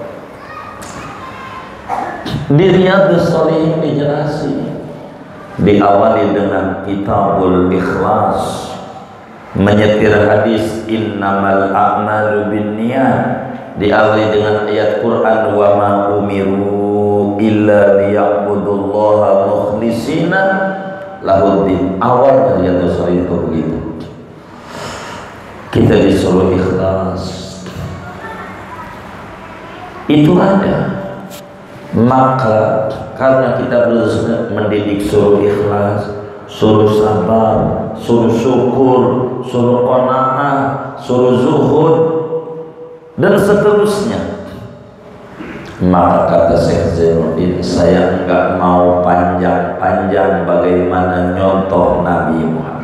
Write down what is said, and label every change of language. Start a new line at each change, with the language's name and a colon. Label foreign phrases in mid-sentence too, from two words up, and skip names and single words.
Indonesian: Di Riyadhus Shalihin dijelasin, diawali dengan
Arabic: كتاب الإخلاص,
Indonesian: menyetir hadis
Arabic: إنما الأعمال بالنيات,
Indonesian: diawali dengan ayat Quran
Arabic: وما أمروا إلا ليعبدوا الله مخلصين له الدين.
Indonesian: Awal dari Riyadhus Shalihin itu begitu. Kita disuruh ikhlas, itu ada. Maka karena kita berusaha mendidik suruh ikhlas, suruh sabar, suruh syukur, suruh qanaah, suruh zuhud dan seterusnya, maka kata Syekh Zainuddin, saya enggak mau panjang-panjang bagaimana nyontoh Nabi Muhammad.